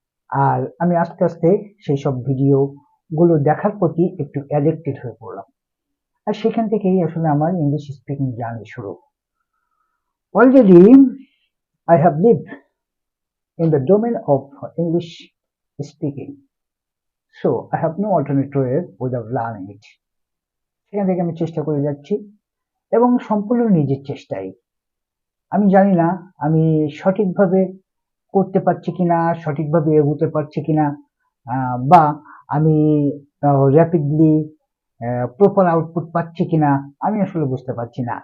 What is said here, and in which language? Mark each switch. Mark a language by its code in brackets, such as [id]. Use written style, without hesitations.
[bn] আর আমি আস্তে আস্তে সেই সব ভিডিও গুলো দেখার প্রতি একটু অ্যাডিক্টেড হয়ে পড়লাম। আর সেখান থেকেই আসলে আমার ইংলিশ স্পিকিং জার্নি শুরু। [en] Already I have lived in the domain of English speaking, so I have no alternate way without learning it. [bn] সেখান থেকে আমি চেষ্টা করে যাচ্ছি এবং সম্পূর্ণ নিজের চেষ্টাই। আমি জানি না আমি সঠিকভাবে করতে পারছি কিনা, সঠিকভাবে এগোতে পারছি কিনা, বা আমি র্যাপিডলি প্রপার আউটপুট পাচ্ছি কিনা আমি আসলে বুঝতে পারছি না।